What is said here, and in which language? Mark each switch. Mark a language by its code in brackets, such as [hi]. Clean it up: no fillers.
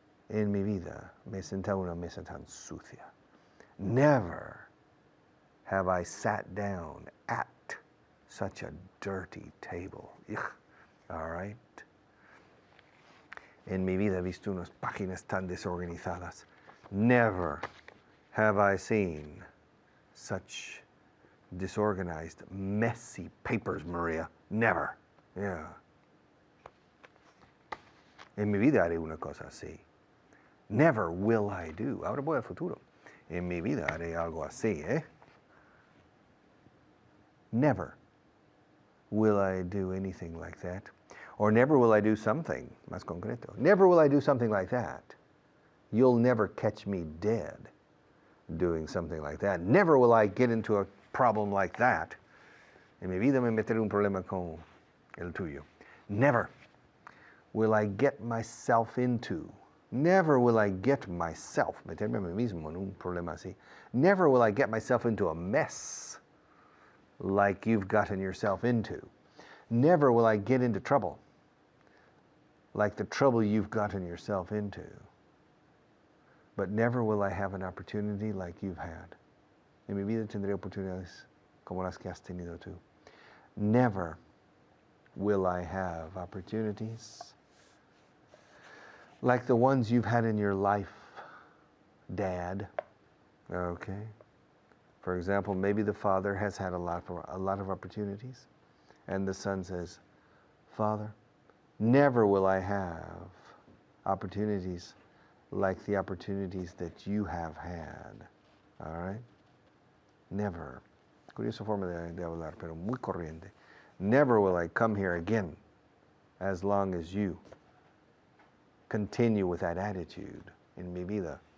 [es] En mi vida me he sentado una mesa tan sucia. [en] Never have I sat down at such a dirty table. Ugh. All right. [es] En mi vida he visto unas páginas tan desorganizadas. [en] Never have I seen such disorganized, messy papers, Maria. Never. Yeah. [es] En mi vida haré una cosa así. [en] Never will I do. [es] Ahora voy al futuro. En mi vida haré algo así, [en] Never will I do anything like that. Or never will I do something, [es] más concreto. [en] Never will I do something like that. You'll never catch me dead doing something like that. Never will I get into a problem like that. [es] En mi vida me meteré un problema con el tuyo. [en] Never will I get myself into. Never will I get myself, [es] meterme a mí mismo en un problema así. [en] Never will I get myself into a mess like you've gotten yourself into. Never will I get into trouble like the trouble you've gotten yourself into. But never will I have an opportunity like you've had. [es] En mi vida tendré oportunidades como las que has tenido tú. [en] Never will I have opportunities like the ones you've had in your life, Dad. Okay. For example, maybe the father has had a lot of opportunities, and the son says, Father, never will I have opportunities like the opportunities that you have had. All right? Never. [es] Curiosa forma de hablar, pero muy corriente. [en] Never will I come here again as long as you continue with that attitude in [es] mi vida.